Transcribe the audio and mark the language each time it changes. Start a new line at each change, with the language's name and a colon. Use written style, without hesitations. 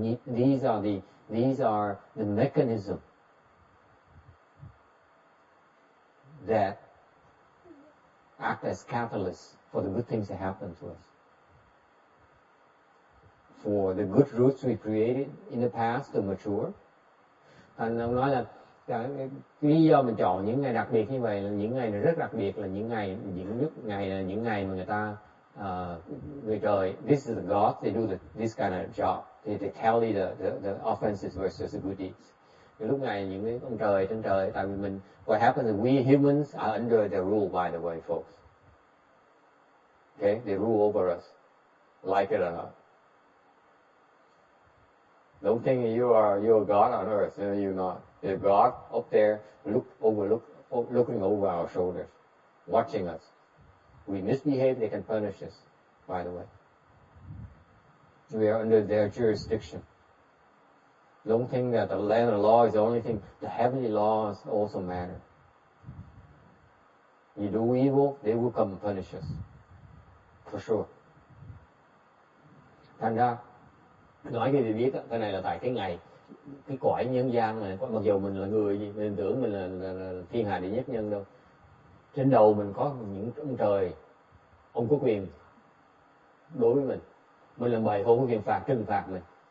English: These are the mechanism that act as catalysts for the good things that happen to us. For the good roots we created in the past to mature.
Vietnamese: Thành ông nói là cái lý do mình chọn những ngày đặc biệt như vậy là những ngày này rất đặc biệt, là những ngày là những ngày mà người ta người trời,
English: this is the God, they do this kind of job, they tally the offenses versus the good deeds.
Vietnamese: Cái lúc này những cái ông trời trên trời, tại vì mình,
English: what happens is we humans are under their rule, by the way, folks. Okay, they rule over us, like it or not. Don't think you're God on earth. You're not. There's God up there, looking over our shoulders, watching us. We misbehave, they can punish us. By the way, we are under their jurisdiction. Don't think that the land of law is the only thing. The heavenly laws also matter. You do evil, they will come and punish us, for sure.
Vietnamese: Thành ra nói cái gì biết, cái này là tại cái cõi nhân gian này, mặc dù mình là người gì, mình tưởng mình là thiên hạ đệ nhất nhân đâu. Trên đầu mình có những ông trời, ông có quyền đối với mình làm bậy, không có quyền trừng phạt mình.